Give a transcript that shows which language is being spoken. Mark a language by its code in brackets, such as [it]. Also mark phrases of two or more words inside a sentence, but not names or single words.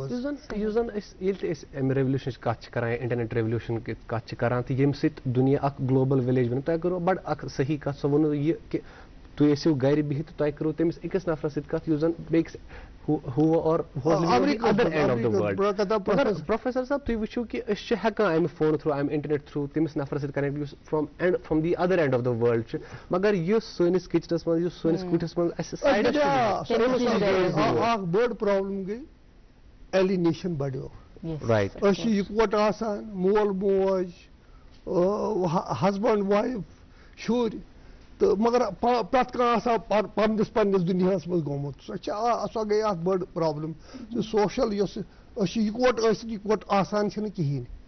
[ks] یُس زن أسۍ ییٚلہِ تہِ أسۍ امہِ ریولوشنٕچ کتھ چھِ کران [en] internet revolution [ks] کتھ چھِ کران تہٕ ییٚمہِ سۭتۍ دُنیا اکھ [en] global village [ks] بنو تۄہہِ کوٚروٕ بڑٕ اکھ صحیح کتھ سۄ ووٚنوٕ یہِ کہِ تُہۍ ٲسِو گرِ بِہِتھ تہٕ تۄہہِ کوٚروٕ تٔمِس أکِس نفرس سۭتۍ کتھ یُس زن بیٚکِس پروفیسر صٲب تُہۍ وٕچھِو کہِ أسۍ چھِ ہٮ۪کان امہِ [en] phone through [ks] امہِ [en] internet through [ks] تٔمِس نفرس سۭتۍ کنیکٹ یُس [en] from the other end of the world [ks] چھُ مگر یُس سٲنِس کچنس منٛز یُس سٲنِس کُٹھِس منٛز اَسہِ اکھ بٔڑ پرابلم گٔے ایلِنیشن بڑیو أسۍ چھِ یِکوٹہٕ آسان مول موج [en] husband wife [ks] شُرۍ تہٕ مگر پرٛٮ۪تھ کانٛہہ آسان پننِس دُنیاہس منٛز گوٚمُت سۄ گٔے اکھ بٔڑ [en] problem social [ks] یۄس أسۍ چھِ یِکوٹہٕ ٲسِتھ یِکوٹہٕ آسان چھِنہٕ کِہیٖنۍ